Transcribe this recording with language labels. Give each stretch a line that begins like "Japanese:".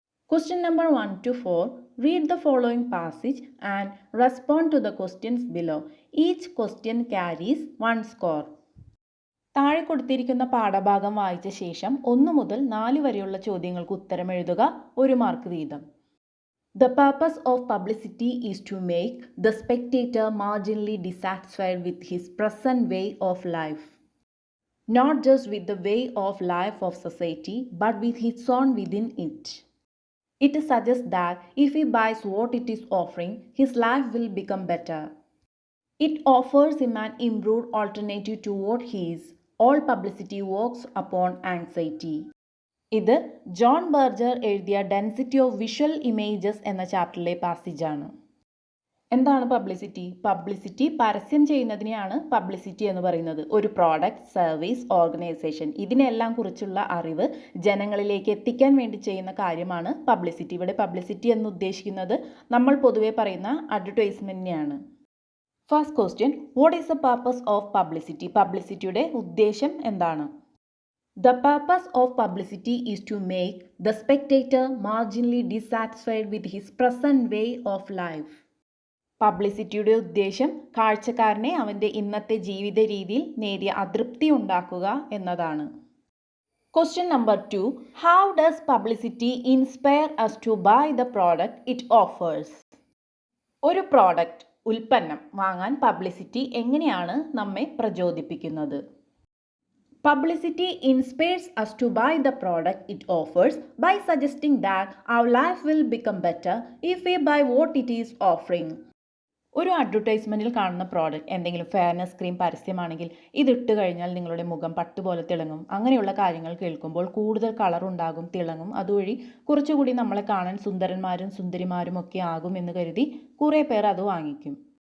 English: Question number 1 to 4. Read the following passage and respond to the questions below. Each question carries 1 score.
Malayalam: താഴെ കൊടുത്തിരിക്കുന്ന പാഠഭാഗം വായിച്ച ശേഷം 1 മുതൽ 4 വരെയുള്ള ചോദ്യങ്ങൾക്ക് ഉത്തരം എഴുതുക. 1 മാർക്ക് വീതം.
English: The purpose of publicity is to make the spectator marginally dissatisfied with his present way of life. Not just with the way of life of society, but with his own within it. It suggests that if he buys what it is offering, his life will become better. It offers him an improved alternative to what he is. All publicity works upon anxiety.
Malayalam: ഇത് John Berger എഴുതിയ density of visual images എന്ന ചാപ്റ്ററിലെ പാസേജാണ്. എന്താണ് publicity? Publicity പരസ്യം ചെയ്യുന്നതിനെയാണ് publicity എന്ന് പറയുന്നത്. ഒരു product, service, organisation ഇതിനെല്ലാം കുറിച്ചുള്ള അറിവ് ജനങ്ങളിലേക്ക് എത്തിക്കാൻ വേണ്ടി ചെയ്യുന്ന കാര്യമാണ് പബ്ലിസിറ്റി. ഇവിടെ പബ്ലിസിറ്റി എന്ന് ഉദ്ദേശിക്കുന്നത് നമ്മൾ പൊതുവെ പറയുന്ന അഡ്വർടൈസ്മെന്റിനെയാണ്.
English: First question, what is the purpose of publicity?
Malayalam: പബ്ലിസിറ്റിയുടെ ഉദ്ദേശം എന്താണ്?
English: The purpose of publicity is to make the spectator marginally dissatisfied with his present way of life.
Malayalam: പബ്ലിസിറ്റിയുടെ ഉദ്ദേശം കാഴ്ചക്കാരനെ അവൻ്റെ ഇന്നത്തെ ജീവിത രീതിയിൽ നേരിയ അതൃപ്തി ഉണ്ടാക്കുക എന്നതാണ്.
English: Question number 2. How does publicity inspire us to buy the product it offers?
Malayalam: ഒരു പ്രോഡക്റ്റ്, ഉൽപ്പന്നം വാങ്ങാൻ പബ്ലിസിറ്റി എങ്ങനെയാണ് നമ്മെ പ്രചോദിപ്പിക്കുന്നത്?
English: Publicity inspires us to buy the product it offers by suggesting that our life will become better if we buy what it is offering.
Malayalam: ഒരു അഡ്വർടൈസ്മെൻറ്റിൽ കാണുന്ന product, എന്തെങ്കിലും fairness cream പരസ്യമാണെങ്കിൽ ഇതിട്ട് കഴിഞ്ഞാൽ നിങ്ങളുടെ മുഖം പട്ടുപോലെ തിളങ്ങും. അങ്ങനെയുള്ള കാര്യങ്ങൾ കേൾക്കുമ്പോൾ കൂടുതൽ കളർ ഉണ്ടാകും, തിളങ്ങും. അതുവഴി കുറച്ചുകൂടി നമ്മളെ കാണാൻ സുന്ദരന്മാരും സുന്ദരിമാരും ഒക്കെ ആകും എന്ന് കരുതി കുറേ പേർ അത് വാങ്ങിക്കും.